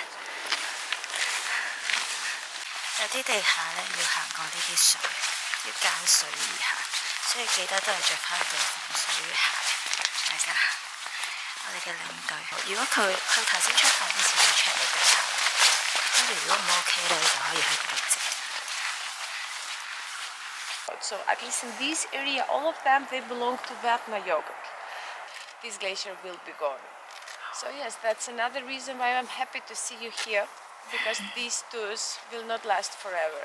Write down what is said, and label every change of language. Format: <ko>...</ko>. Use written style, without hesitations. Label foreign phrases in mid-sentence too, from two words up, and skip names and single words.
<yue>有啲地下呢要行過呢啲水，要間水而行，所以記得都係着翻對防水鞋。大家，我哋嘅領隊，如果佢頭先出發之前會 check 你對鞋，跟住如果唔 OK 咧，就可以喺嗰度借。</yue> <en>So at least in this area, all of them they belong to Vatnajökull. This glacier will be gone. So yes, that's another reason why I'm happy to see you here, because these tours will not last forever.</en>